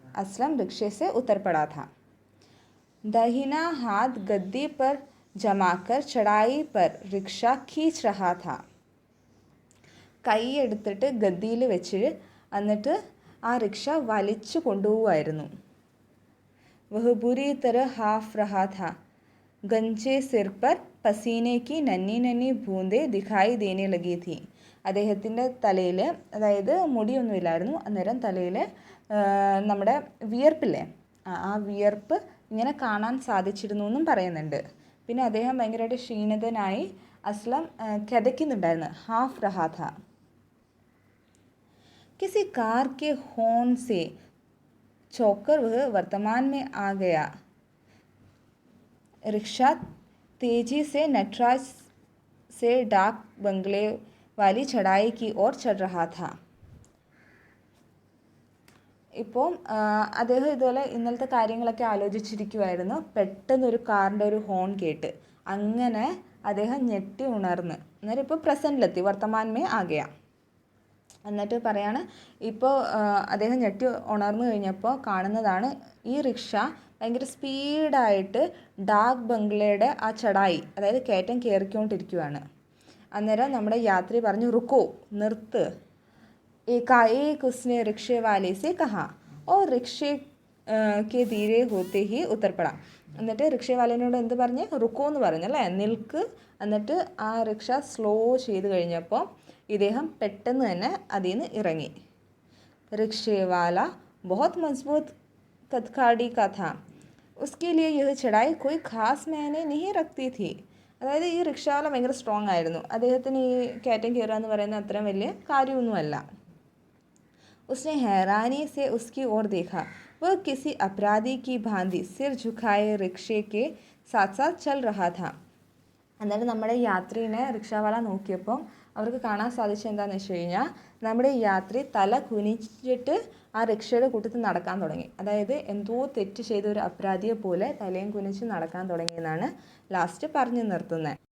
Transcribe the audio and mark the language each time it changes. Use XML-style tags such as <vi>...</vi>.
<hi>असलम रिक्शे से उतर पड़ा था. दाहिना हाथ गद्दी पर जमाकर चढ़ाई पर रिक्शा खींच रहा था.</hi> <ml>കൈ എടുത്തിട്ട് ഗദ്ദിയിൽ വെച്ച് എന്നിട്ട് ആ റിക്ഷ വലിച്ചു കൊണ്ടുപോകുമായിരുന്നു.</ml> <hi>वह बुरी तरह हाफ रहा था. गंजे सिर पर पसीने की नन्ही नन्ही बूंदें दिखाई देने लगी थी.</hi> <ml>അദ്ദേഹത്തിൻ്റെ തലയിൽ, അതായത് മുടിയൊന്നുമില്ലായിരുന്നു, അന്നേരം തലയിൽ നമ്മുടെ വിയർപ്പില്ലേ, ആ വിയർപ്പ് ഇങ്ങനെ കാണാൻ സാധിച്ചിരുന്നു എന്നും പറയുന്നുണ്ട്. പിന്നെ അദ്ദേഹം ഭയങ്കരമായിട്ട് ക്ഷീണിതനായി അസ്ലം കിതയ്ക്കുന്നുണ്ടായിരുന്നു.</ml> <hi>ഹാഫ് റഹാഥ. किसी कार के हॉर्न से चौंकर वह वर्तमान में आ गया. रिक्शा तेजी से नटराज से डाक बंगले वाली चढ़ाई की ओर चढ़ रहा था.</hi> <ml>ഇപ്പോൾ അദ്ദേഹം ഇതുപോലെ ഇന്നലത്തെ കാര്യങ്ങളൊക്കെ ആലോചിച്ചിരിക്കുമായിരുന്നു. പെട്ടെന്നൊരു കാറിൻ്റെ ഒരു ഹോൺ കേട്ട് അങ്ങനെ അദ്ദേഹം ഞെട്ടി ഉണർന്ന്. അന്നേരം ഇപ്പോൾ പ്രസൻറ്റിലെത്തി, വർത്തമാനമേ ആകെയാ. എന്നിട്ട് പറയാണ് ഇപ്പോൾ അദ്ദേഹം ഞെട്ടി ഉണർന്നു കഴിഞ്ഞപ്പോൾ കാണുന്നതാണ് ഈ റിക്ഷ ഭയങ്കര സ്പീഡായിട്ട് ഡാക് ബംഗ്ലയുടെ ആ ചടായി, അതായത് കയറ്റം കയറിക്കൊണ്ടിരിക്കുകയാണ്. അന്നേരം നമ്മുടെ യാത്രി പറഞ്ഞു, റുക്കോ, നിർത്ത്.</ml> <hi>एकाएक उसने रिक्शे वाले से कहा और रिक्शे के धीरे होते ही उतर पड़ा.</hi> <ml>എന്നിട്ട് റിക്ഷവാലിനോട് എന്ത് പറഞ്ഞ്, റുക്കോ എന്ന് പറഞ്ഞല്ലേ, നിൽക്ക്. എന്നിട്ട് ആ റിക്ഷ സ്ലോ ചെയ്ത് കഴിഞ്ഞപ്പോൾ ഇദ്ദേഹം പെട്ടെന്ന് തന്നെ അതിൽ നിന്ന് ഇറങ്ങി.</ml> <hi>റിക്ഷേവാല ബഹുത് മസ്ബൂത്ത് കത്കാടി കാ था उसके लिए यह चढ़ाई कोई खास मायने नहीं रखती थी.</hi> <ml>അതായത് ഈ റിക്ഷാവാല ഭയങ്കര സ്ട്രോങ് ആയിരുന്നു, അദ്ദേഹത്തിന് ഈ കയറ്റം കയറുക എന്ന് പറയുന്നത് അത്രയും വലിയ കാര്യമൊന്നുമല്ല.</ml> <hi>उसने हैरानी से उसकी ओर देखा. वह किसी अपराधी की भांति सिर झुकाए रिक्शे के साथ साथ चल रहा था.</hi> <ml>അന്നേരം നമ്മുടെ യാത്രീനെ റിക്ഷാവാല നോക്കിയപ്പോൾ അവർക്ക് കാണാൻ സാധിച്ചത് എന്താണെന്ന് വെച്ച് കഴിഞ്ഞാൽ നമ്മുടെ യാത്രി തല കുനിച്ചിട്ട് ആ റിക്ഷയുടെ കൂട്ടത്തിൽ നടക്കാൻ തുടങ്ങി. അതായത് എന്തോ തെറ്റ് ചെയ്ത ഒരു അപരാധിയെ പോലെ തലയും കുനിച്ച് നടക്കാൻ തുടങ്ങിയെന്നാണ് ലാസ്റ്റ് പറഞ്ഞു നിർത്തുന്നത്.</ml>